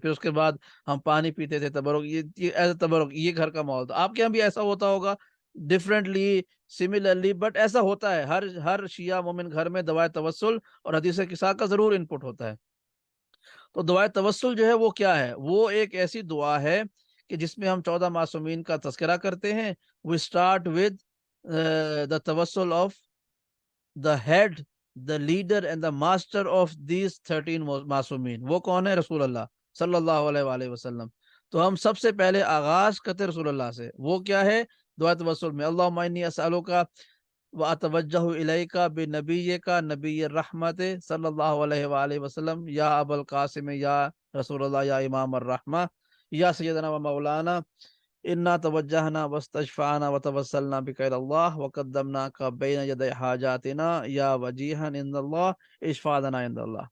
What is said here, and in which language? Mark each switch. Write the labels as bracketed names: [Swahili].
[Urdu] پھر اس کے بعد ہم پانی پیتے تھے، تبرک، یہ ایز تبرک، یہ گھر کا ماحول تھا. آپ کے یہاں بھی ایسا ہوتا ہوگا ڈفرینٹلی، سملرلی، بٹ ایسا ہوتا ہے ہر شیعہ مومن گھر میں دعائے توسل اور حدیث قصہ کا ضرور انپٹ ہوتا ہے. تو دعائے توسل جو ہے وہ کیا ہے؟ وہ ایک ایسی دعا ہے کہ جس میں ہم 14 معصومین کا تذکرہ کرتے ہیں. [English] we start with the توسل of the head, the leader and the master of these 13 معصومین. [Urdu] وہ کون ہے؟ رسول اللہ صلی اللہ علیہ وآلہ وسلم. تو ہم سب سے پہلے آغاز کرتے رسول اللہ سے. وہ کیا ہے دعا توسل میں؟ [Arabic] اللہم انی اسألوک واتوجہ الیک بنبیک نبی الرحمت صلی اللہ علیہ وآلہ وسلم، یا ابو القاسم، یا رسول اللہ، یا امام الرحمہ، یا سیدنا و مولانا، انا توجہنا واستشفعنا وتوسلنا بک الی اللہ وقدمناک بین یدی حاجاتنا یا وجیہا عند اللہ اشفع لنا عند اللہ.